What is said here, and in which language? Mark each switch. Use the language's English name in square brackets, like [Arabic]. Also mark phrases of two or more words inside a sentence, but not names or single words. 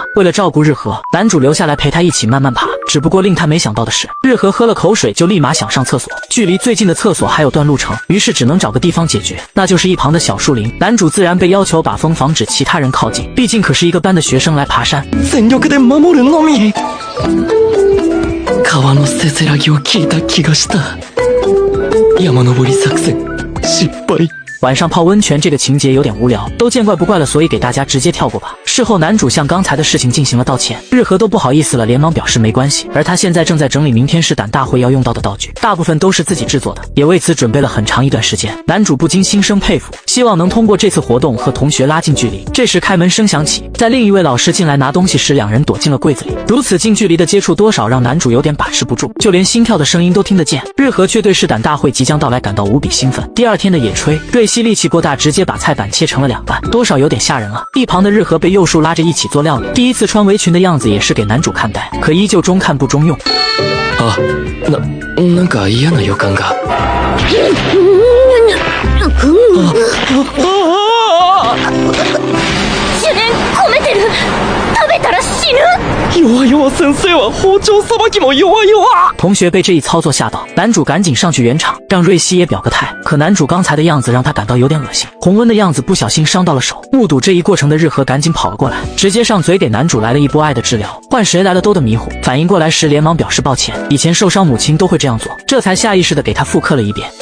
[Chinese] 为了照顾日和，男主留下来陪他一起慢慢爬，只不过令他没想到的是，日和喝了口水就立马想上厕所，距离最近的厕所还有段路程，于是只能找个地方解决，那就是一旁的小树林。男主自然被要求把风防止其他人靠近，毕竟可是一个班的学生来爬山。 [Japanese] 全力で守るのみ。川のせせらぎを聞いた気がした。山登り作戦失敗。 [Chinese] 晚上泡温泉这个情节有点无聊，都见怪不怪了，所以给大家直接跳过吧。事后男主向刚才的事情进行了道歉，日和都不好意思了，连忙表示没关系。而他现在正在整理明天试胆大会要用到的道具，大部分都是自己制作的，也为此准备了很长一段时间。男主不禁心生佩服，希望能通过这次活动和同学拉近距离。这时开门声响起，在另一位老师进来拿东西时，两人躲进了柜子里。如此近距离的接触，多少让男主有点把持不住，就连心跳的声音都听得见。日和却对试胆大会即将到来感到无比兴奋。第二天的野炊，瑞希力气过大，直接把菜板切成了2半，多少有点吓人啊。一旁的日和被佑树拉着一起做料理，第一次穿围裙的样子也是给男主看呆，可依旧中看不中用。 [Japanese] あ、なんか嫌な予感が。主念込めてる。食べたら死ぬ。弱先生は包丁さばきも弱。 [Chinese] 同学被这一操作吓到，男主赶紧上去圆场，让瑞希也表个态。可男主刚才的样子让他感到有点恶心，红温的样子不小心伤到了手。目睹这一过程的日和赶紧跑了过来，直接上嘴给男主来了一波爱的治疗。换谁来了都得迷糊，反应过来时连忙表示抱歉，以前受伤母亲都会这样做，这才下意识的给他复刻了一遍。